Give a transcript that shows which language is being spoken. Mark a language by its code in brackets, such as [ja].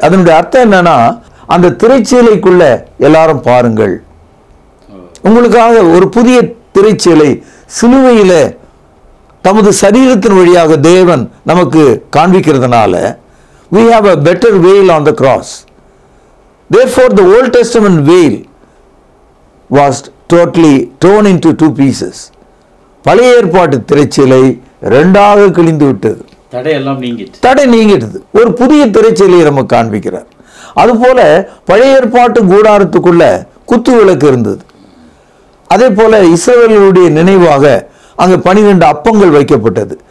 [ta] அதனுடைய அர்த்தம் என்னன்னா, அந்த திரைச்சீலைக்குள்ள எல்லாரும் பாருங்கள், உங்களுக்காக ஒரு புதிய திரைச்சீலை சிலுவையில தமது சரீரத்தின் வழியாக தேவன் நமக்கு காண்பிக்கிறதுனால [en] we have a better veil on the cross. Therefore the Old Testament veil was totally torn into two pieces. [ta] பழைய ஏற்பாட்டு திரைச்சீலை ரெண்டாக கிழிந்து விட்டது. தடை நீங்கிட்டது. ஒரு புதிய திரைச்சீலையை நமக்கு காண்பிக்கிறார். அதுபோல பழைய ஏற்பாட்டு கூடாரத்துக்குள்ள குத்து விளக்கு இருந்தது. அதே போல இஸ்ரவேலருடைய நினைவாக அங்கு 12 அப்பங்கள் வைக்கப்பட்டது.